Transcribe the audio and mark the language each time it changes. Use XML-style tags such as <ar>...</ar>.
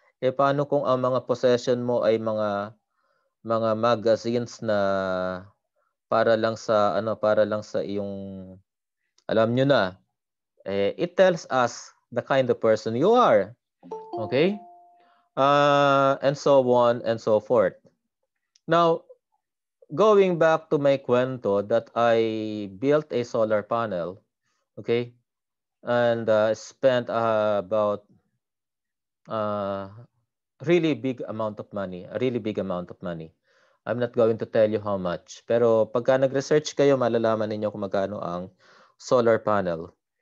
<tl>E paano kung ang mga possession mo ay mga magazines na para lang sa iyong alam nyo na,</tl> <en>it tells us the kind of person you are. Okay? And so on and so forth. Now, going back to my kwento that I built a solar panel, okay, and spent about uh, really big amount of money, a really big amount of money. I'm not going to tell you how much.</en> <tl>Pero pagka nag-research kayo, malalaman ninyo kung magkano ang solar panel.</tl>